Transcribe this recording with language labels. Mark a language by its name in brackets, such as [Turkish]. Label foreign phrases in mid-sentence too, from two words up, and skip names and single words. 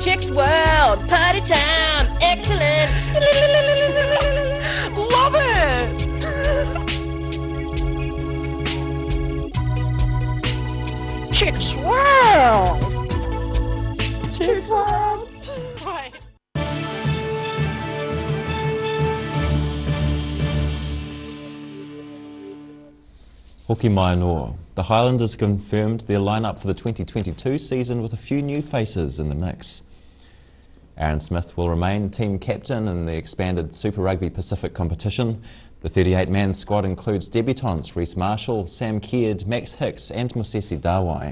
[English] Chicks World, party time, excellent. Love it! Chicks World! Chicks World! Right. [Māori] Hoki mai noa. [English] The Highlanders confirmed their lineup for the 2022 season with a few new faces in the mix. Aaron Smith will remain team captain in the expanded Super Rugby Pacific competition. The 38-man squad includes debutants Reece Marshall, Sam Keard, Max Hicks and Musesi Dawai.